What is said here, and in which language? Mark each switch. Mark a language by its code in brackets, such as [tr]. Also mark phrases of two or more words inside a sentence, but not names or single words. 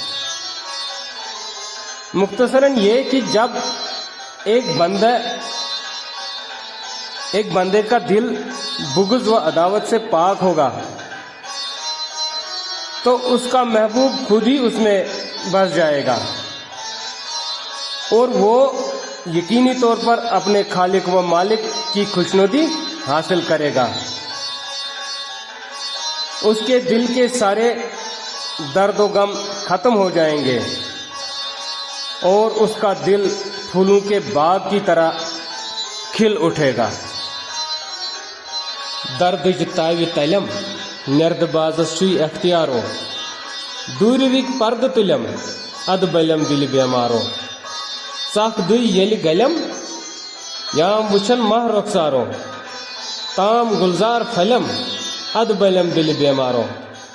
[ur] مختصراً یہ کہ جب ایک بندے کا دل بغض و عداوت سے پاک ہوگا تو اس کا محبوب خود ہی اس میں بس جائے گا اور وہ یقینی طور پر اپنے خالق و مالک کی خوشنودی حاصل کرے گا۔ اس کے دل کے سارے درد و غم ختم ہو جائیں گے اور اس کا دل پھولوں کے باغ کی طرح کھل اٹھے گا۔ [ks] دردج تاوی تلم نرد بازس چوی اختیارو دوروک پرد تلم اد بلم دل بیمارو ثق دئی یل گلم یام وچھن ماہ رخسارو تام گلزار پھلم اد بلم دل بیمارو۔